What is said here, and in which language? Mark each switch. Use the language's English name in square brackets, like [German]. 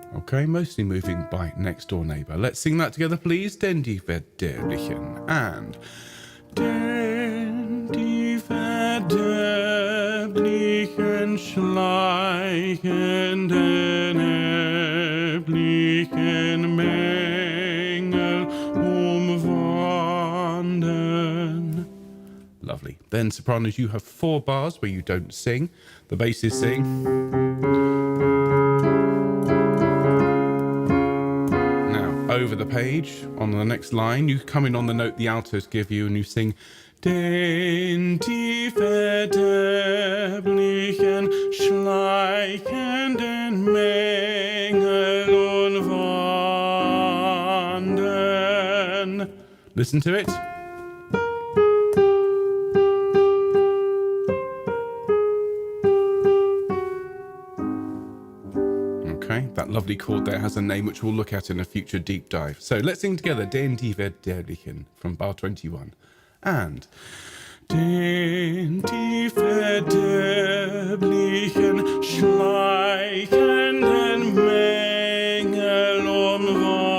[English] Okay, mostly moving by next door neighbour. Let's sing that together, please. [German] Den die verderblichen. And den die verderblichen, schleichenden, erblichen Mängel umwandern. [English] Lovely. Then, sopranos, you have 4 bars where you don't sing. The basses sing. Over the page, on the next line, you come in on the note the altos give you and you sing [German] Den die verderblichen, schleichenden Mängel umwandern. [English] Listen to it. Okay, that lovely chord there has a name which we'll look at in a future deep dive. So let's sing together [German] Den die verderblichen [English] from bar 21. And Den die verderblichen, schleichenden Mängel umwandern.